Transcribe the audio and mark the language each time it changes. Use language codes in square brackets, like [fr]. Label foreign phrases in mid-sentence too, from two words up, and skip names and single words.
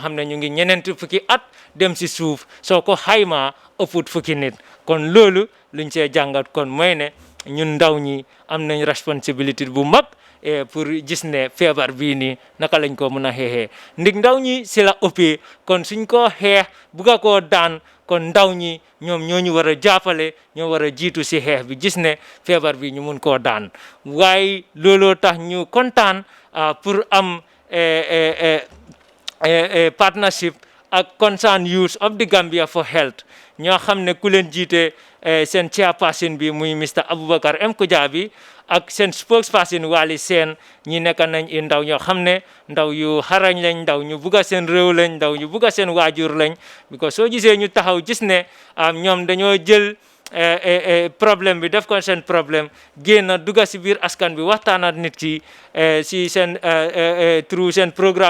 [wo] xam ne ñu ngi ñeneenti fukki at dem si suuf soo ko xaymaa ëpput fukki nit kon loolu luñ see jàngat kon mooy ne ñun ndaw ñi am nañ responsabilité bu mag pour gis ne feebar bii nii naka lañ ko mën a xeexee ndig ndaw ñi si la ëppee kon suñ ko xeex bugga koo daan kon ndaw ñi ñoom ñoo ñu war a jàppale ñoo war a jiitu si xeex bi gis ne feebar bi ñu mun koo daan waaye looloo tax ñu kontaan pour am partnership ak [en] concerned youth of the Gambia for health [wo] ñoo xam ne ku leen jiite seen chairperson bi muy Mr Aboubacar M Kujabi ak seen spokesperson Wali Seen ñi nekk nañ i ndaw ñoo xam ne ndaw yu xarañ lañ ndaw ñu bugga seen réew lañ ndaw ñu bugga seen waajur lañ because soo gisee ñu taxaw gis ne ñoom dañoo jël problème bi def ko seen problème génn dugga si biir askan bi waxtaanat nit ki si seen through seen programme